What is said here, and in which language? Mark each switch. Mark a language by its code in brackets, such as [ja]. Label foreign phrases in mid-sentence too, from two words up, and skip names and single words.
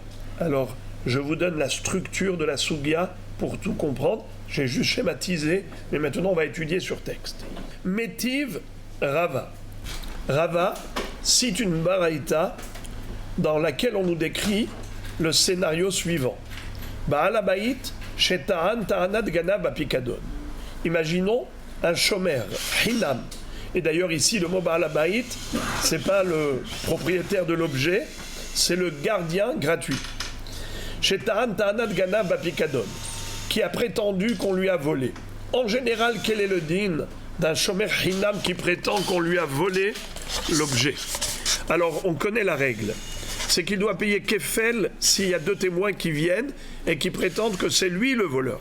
[fr] Alors, je vous donne la structure de la sugya pour tout comprendre. J'ai juste schématisé, mais maintenant on va étudier sur texte. [arc] מתיב רבא. [fr] Rava cite une baraïta dans laquelle on nous décrit le scénario suivant. [he] בעל הבית שטען טענת גנב בפיקדון. [fr] Imaginons un [he] שומר חינם. [fr] Et d'ailleurs ici le mot [he] בעל הבית, [fr] c'est pas le propriétaire de l'objet, c'est le gardien gratuit. [he] שטען טענת גנב בפיקדון, [fr] qui a prétendu qu'on lui a volé. En général, quel est le din d'un [he] שומר חינם [fr] qui prétend qu'on lui a volé l'objet? Alors, on connaît la règle. C'est qu'il doit payer kefel s'il y a deux témoins qui viennent et qui prétendent que c'est lui le voleur.